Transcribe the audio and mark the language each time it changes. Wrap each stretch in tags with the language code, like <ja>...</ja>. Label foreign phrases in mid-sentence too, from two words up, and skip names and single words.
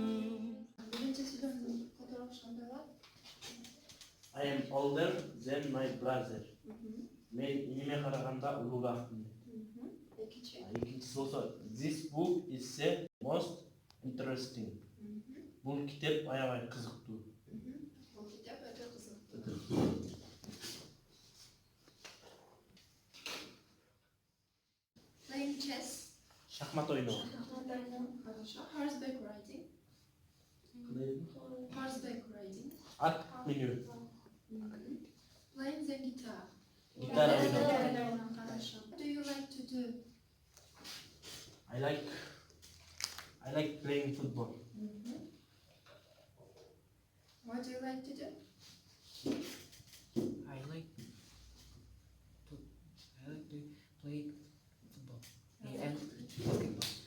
<en>I am older than my brother.</en> <ky>Мен иниме караганда улугакмын. Экинчиси болсо,</ky> <en>this book is the most interesting.</en> <ky>Бул китеп аябай кызыктуу. Бул китеп өтө кызыктуу.</ky> <en>Playing chess.</en> <ky>Шахмат ойноо. Хорошо.</ky> <en>Horseback riding. Horseback riding.</en> <ky>Ат минүү.</ky> <en>Playing the guitar.</en> <ky>Гитара ойноо. Хорошо.</ky> <en>What do you like to do? I like playing football. What do you like to do? I like to play football and basketball.</en>